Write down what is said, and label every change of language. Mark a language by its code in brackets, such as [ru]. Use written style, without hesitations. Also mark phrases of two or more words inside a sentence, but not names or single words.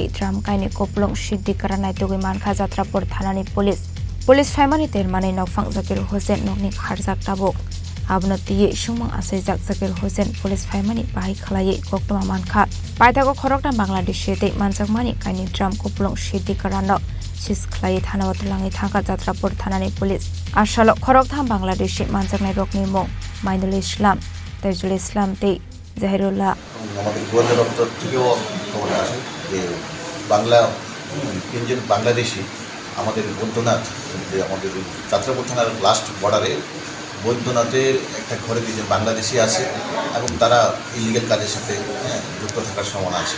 [trp] dram kaini koplong siddhikaran naidugui mankha Jatrapur thanani police faimani termani nokfang Zakir Hussein nokni kharjak tabuk abno tiye sumang asai Zakir Hussein police faimani bai khlai koktoma mankha paithago Khoroktham Bangladesh te manjakmani kaini dram koplong siddhikaran no sis khlai thanao tlangai thangka Jatrapur thanani police ashalo Khoroktham Bangladesh manjaknai rokni mong Mainul Islam Tajul Islam te Zahirullah [bn] আমাদের গোয়েন্দা দপ্তর থেকেও খবর আসে যে তিনজন বাংলাদেশি আমাদের বৈদ্যনাথ যে আমাদের যাত্রাপুর থানার [en] last border [bn] বৈদ্যনাথের একটা ঘরে দুজন বাংলাদেশি আছে এবং তারা ইলিগাল কাজের সাথে যুক্ত থাকার সম্ভাবনা আছে।